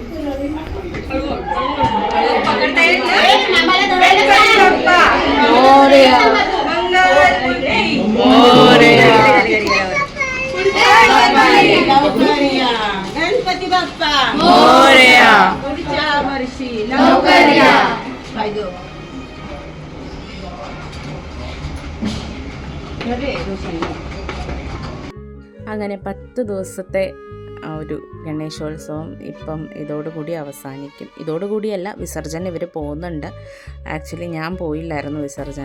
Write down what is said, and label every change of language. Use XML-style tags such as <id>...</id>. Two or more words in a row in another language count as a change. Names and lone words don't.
<mr>गणपती बाप्पा मोरया मंगल मूर्ती मोरया लवकर या गणपती बाप्पा मोरया पुढच्या वर्षी लवकर या पाहिजे</mr> <ml>അങ്ങനെ 10 ദിവസത്തെ ഒരു ഗണേശോത്സവം ഇപ്പം ഇതോടുകൂടി അവസാനിക്കും. ഇതോടുകൂടിയല്ല, വിസർജന ഇവർ പോകുന്നുണ്ട്. ആക്ച്വലി ഞാൻ പോയില്ലായിരുന്നു വിസർജന.</ml>